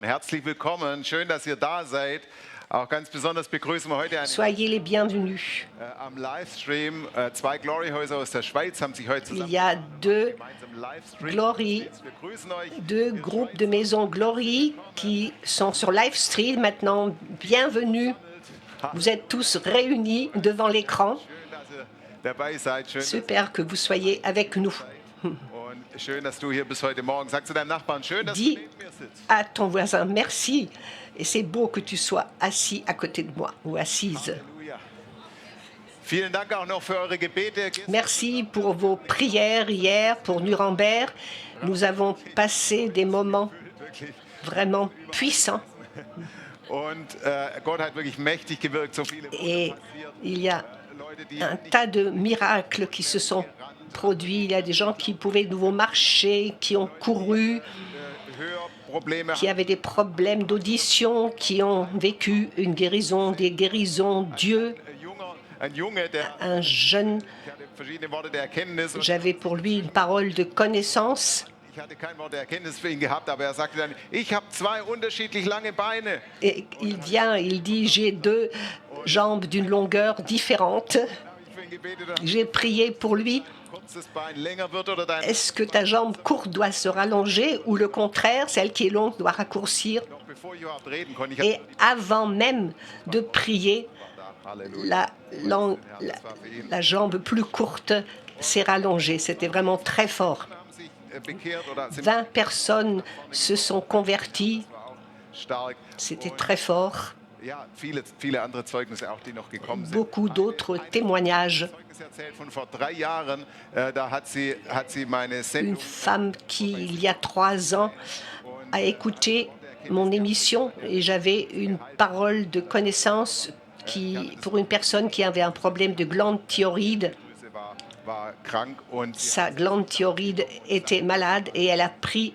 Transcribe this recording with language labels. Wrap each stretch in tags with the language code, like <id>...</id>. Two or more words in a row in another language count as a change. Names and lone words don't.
<de>Herzlich willkommen, schön, dass ihr da seid. Auch ganz besonders begrüßen wir heute</de> <fr>Soyez les bienvenus.</fr> <de>am Livestream. Zwei Gloryhäuser aus der Schweiz haben sich heute</de> <fr>Il y a deux Glory,</fr> <de>Wir grüßen euch.</de> <fr>deux groupes de maisons Glory qui sont sur</fr> <en>live stream</en> <fr>maintenant. Bienvenue. Vous êtes tous réunis devant l'écran.</fr> <de>Schön, dass ihr dabei seid. Schön,</de> <fr>Super que vous soyez avec nous.</fr> <de>und schön, dass du hier bist heute Morgen. Sag zu deinem Nachbarn, schön, dass du</de> <fr>Dis</fr> <de>neben mir sitzt.</de> <fr>à ton voisin merci. Et c'est beau que tu sois assis à côté de moi ou assise.</fr> <de>Halleluja. Vielen Dank auch noch für eure Gebete.</de> <fr>Merci pour vos prières hier pour Nuremberg. Nous avons passé des moments</fr> <de>Wirklich.</de> <fr>vraiment puissants.</fr> <de>Und Gott hat wirklich mächtig gewirkt. So viele Wunder</de> <fr>Et</fr> <de>passiert.</de> <fr>il y a</fr> <de>Leute, die</de> <fr>un tas de miracles qui se sont produits. Il y a des gens qui pouvaient de nouveau marcher, qui ont couru,</fr> <de>Hörprobleme</de> <fr>qui avaient des problèmes d'audition, qui ont vécu une guérison, des guérisons. Dieu,</fr> <de>Ein Junge, der</de> <fr>un jeune,</fr> <de>hatte verschiedene Worte der Erkenntnis. Und</de> <fr>j'avais pour lui une parole de connaissance.</fr> <de>ich hatte kein Wort der Erkenntnis für ihn gehabt, aber er sagte dann, ich habe zwei unterschiedlich lange Beine.</de> <fr>Et il vient, il dit, j'ai deux jambes d'une longueur différente.</fr> <de>Ich für ihn gebetet, dass</de> <fr>J'ai prié pour lui.</fr> <de>kurzes Bein länger wird oder dein</de> <fr>Est-ce que ta jambe courte doit se rallonger ou le contraire, celle qui est longue doit raccourcir?</fr> <de>noch bevor ich überhaupt reden konnte. Ich</de> <fr>Et avant même de prier, Halleluja. la jambe plus courte s'est rallongée. C'était vraiment très fort.</fr> <de>Haben sich bekehrt oder sind</de> <fr>20 personnes se sont converties.</fr> <de>stark.</de> <fr>C'était très fort.</fr> <de>Ja, viele andere Zeugnisse auch, die noch gekommen sind.</de> <fr>Beaucoup d'autres témoignages.</fr> <de>Zeugnis erzählt von vor 3 Jahren, da hat sie meine</de> <fr>Une</fr> <de>Sendung</de> <fr>femme qui, il y a 3 ans, a écouté mon émission et j'avais une parole de connaissance pour une personne qui avait un problème de glande thyroïde.</fr> <de>war krank und sie</de> <fr>Sa glande thyroïde était malade et elle a pris</fr>